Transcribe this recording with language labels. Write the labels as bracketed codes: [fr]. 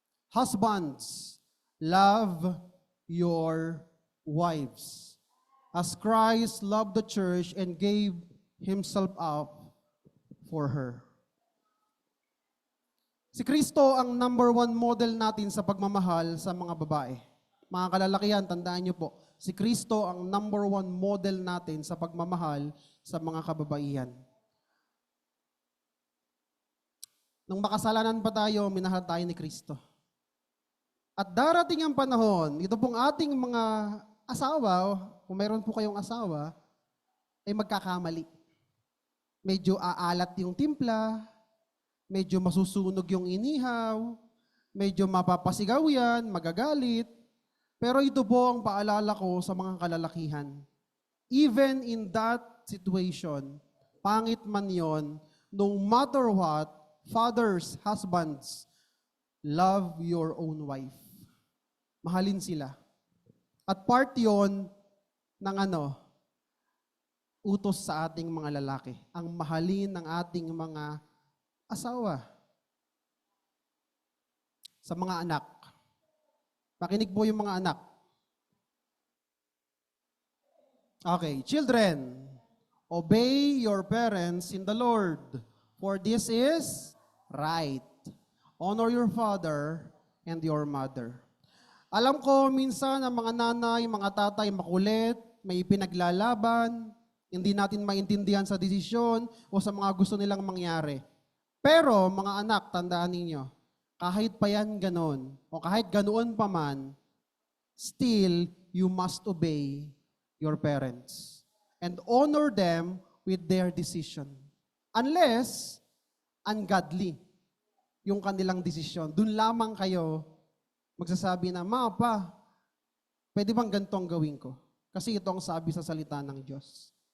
[en] Husbands, love your wives, as Christ loved the church and gave himself up for her. [tl] Si Kristo ang number one model natin sa pagmamahal sa mga babae. Mga kalalakihan, tandaan niyo po, si Kristo ang number one model natin sa pagmamahal sa mga kababaihan. nung makasalanan pa tayo, minahal tayo ni Kristo. At darating ang panahon, ito pong ating mga asawa, kung meron po kayong asawa, ay magkakamali. Medyo aalat yung timpla, medyo masusunog yung inihaw, medyo mapapasigaw yan, magagalit. Pero ito po ang paalala ko sa mga kalalakihan. [en] Even in that situation, [tl] pangit man yon, [en] no matter what, fathers, husbands, love your own wife. [tl] Mahalin sila. At part yon ng utos sa ating mga lalaki. Ang mahalin ng ating mga asawa. Sa mga anak. Makinig po yung mga anak. [en] Okay, children, obey your parents in the Lord, for this is right. Honor your father and your mother. [tl] Alam ko, minsan ang mga nanay, mga tatay makulit, may pinaglalaban, hindi natin maintindihan sa desisyon o sa mga gusto nilang mangyari. Pero, mga anak, tandaan ninyo, kahit pa yan ganon, o kahit ganoon pa man, [en] still, you must obey your parents and honor them with their decision. Unless, ungodly [tl] yung kanilang desisyon. Doon lamang kayo magsasabi na, Ma, Pa, pwede bang ganito ang gawin ko? Kasi ito ang sabi sa salita ng Diyos.